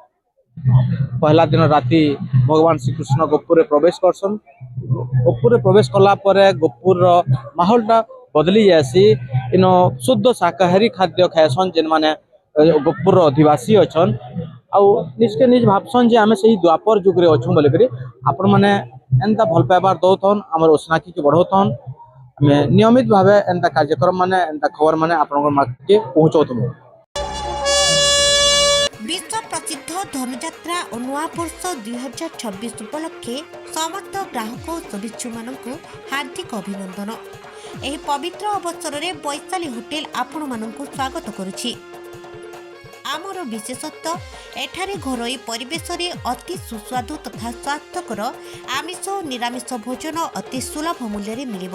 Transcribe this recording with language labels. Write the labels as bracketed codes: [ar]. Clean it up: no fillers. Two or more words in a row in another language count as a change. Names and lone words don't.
[spv] ପହିଲା ଦିନ ରାତି ଭଗବାନ ଶ୍ରୀକୃଷ୍ଣ ଗୋପୁରରେ ପ୍ରବେଶ କରସନ୍ ଗୋପୁରରେ ପ୍ରବେଶ କଲା ପରେ ଗୋପୁରର ମାହୋଲଟା ବଦଲି ଯାଏସି ଇନ ଶୁଦ୍ଧ ଶାକାହାରୀ ଖାଦ୍ୟ ଖାଏସନ୍ ଯେନ୍ ମାନେ ଗୋପୁରର ଅଧିବାସୀ ଅଛନ୍ ଆଉ ନିଜକେ ନିଜ ଭାବସନ୍ ଯେ ଆମେ ସେଇ ଦ୍ୱାପର ଯୁଗରେ ଅଛୁଁ ବୋଲିକରି ଆପଣ ମାନେ ଏନ୍ତା ଭଲ ପାଇବାର ଦଉଥନ୍ ଆମର ଉଷ୍ଣାକି ବଢଉଥନ୍ ଆମେ ନିୟମିତ ଭାବେ ଏନ୍ତା କାର୍ଯ୍ୟକ୍ରମ ମାନେ ଏନ୍ତା ଖବର ମାନେ ଆପଣଙ୍କ ମାଝକେ ପହଞ୍ଚାଉଥିବୁ। [or] विश्व प्रसिद्ध धनुଯାତ୍ରା ଓ ନୂଆବର୍ଷ 2026 ଉପଲକ୍ଷେ ସମସ୍ତ ଗ୍ରାହକ ଓ ଶୁଭେଚ୍ଛୁମାନଙ୍କୁ ହାର୍ଦ୍ଦିକ ଅଭିନନ୍ଦନ। ଏହି ପବିତ୍ର ଅବସରରେ ବୈଶାଳୀ ହୋଟେଲ ଆପଣମାନଙ୍କୁ ସ୍ୱାଗତ କରୁଛି। ଆମର ବିଶେଷତ୍ୱ ଏଠାରେ ଘରୋଇ ପରିବେଶରେ ଅତି ସୁସ୍ୱାଦୁ ତଥା ସ୍ୱାସ୍ଥ୍ୟକର ଆମିଷ ଓ ନିରାମିଷ ଭୋଜନ ଅତି ସୁଲଭ ମୂଲ୍ୟରେ ମିଳିବ।